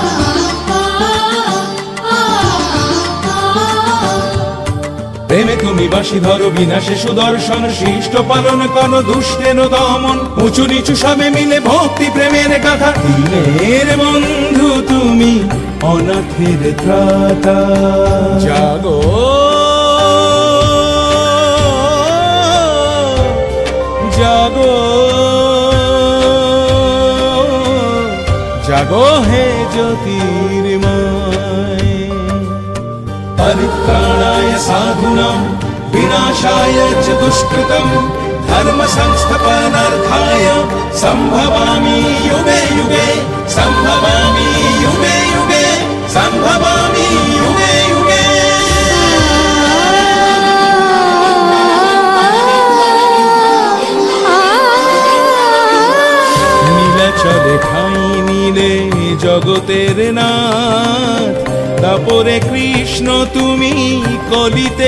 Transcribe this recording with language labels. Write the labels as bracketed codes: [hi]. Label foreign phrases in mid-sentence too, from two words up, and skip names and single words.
[bn] প্রেমে তুমি বাঁশি ধরো বিনাশে সুদর্শন শিষ্ট পালন করো দুষ্টের দমন উঁচু নিচু সবে মিলে ভক্তি প্রেমের গাথা দিনের বন্ধু তুমি অনাথের ত্রাতা জাগো জাগো জাগো হে জ্যোতির্ময় [sa] परित्राणाय साधूनां विनाशाय च दुष्कृतं धर्म संस्थापनार्थाय संभवामि युगे युगे संभवामि युगे युगे संभवामि युगे युगे [bn] নীলাচলে ঠাঁই নিলে জগতের নাথ তারপরে কৃষ্ণ তুমি কলিতে